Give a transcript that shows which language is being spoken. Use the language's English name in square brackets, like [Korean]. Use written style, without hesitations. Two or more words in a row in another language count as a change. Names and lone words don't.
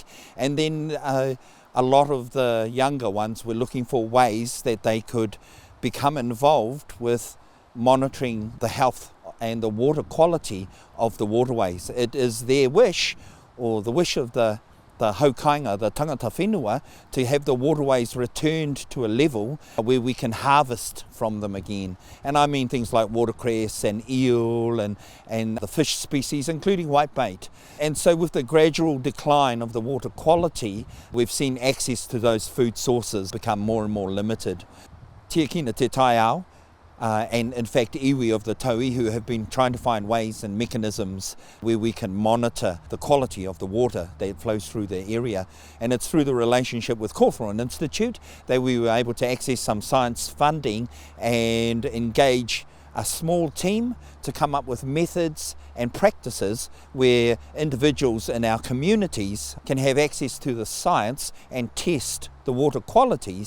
[English] And then a lot of the younger ones were looking for ways that they could become involved with monitoring the health and the water quality of the waterways. It is their wish, or the wish of the haukainga, the [Māori] tangata whenua, [English] to have the waterways returned to a level where we can harvest from them again. And I mean things like watercress and eel and the fish species, including whitebait. And so with the gradual decline of the water quality, we've seen access to those food sources become more and more limited. [Māori] Tiakina te Taiao, [English] and in fact iwi of the tauihu have been trying to find ways and mechanisms where we can monitor the quality of the water that flows through the area. And it's through the relationship with Cawthron Institute that we were able to access some science funding and engage a small team to come up with methods and practices where individuals in our communities can have access to the science and test the water qualities.